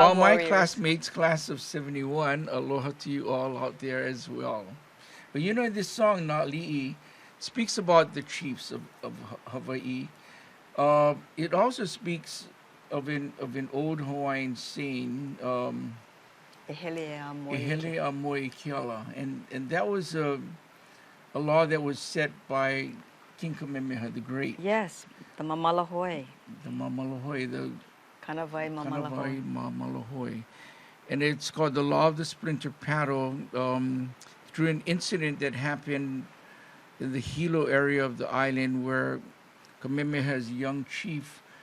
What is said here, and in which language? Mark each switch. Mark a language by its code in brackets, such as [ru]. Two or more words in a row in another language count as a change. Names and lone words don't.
[en] all my warriors. classmates, class of 71, aloha to you all out there as well. But you know, this song, Na'ali'i, speaks about the chiefs of Hawaii. It also speaks of an old Hawaiian saying, [haw] Ehele a moe. Ehele a moe keala. [en] And that was a law that was set by King Kamehameha the Great. Yes, the Mamalahoi. The Mamalahoi, the Kanawai Mamalahoi. Kanawai Mamalahoi. And it's called the Law of the Splinter Paddle, through an incident that happened in the Hilo area of the island where Kamehameha's young chief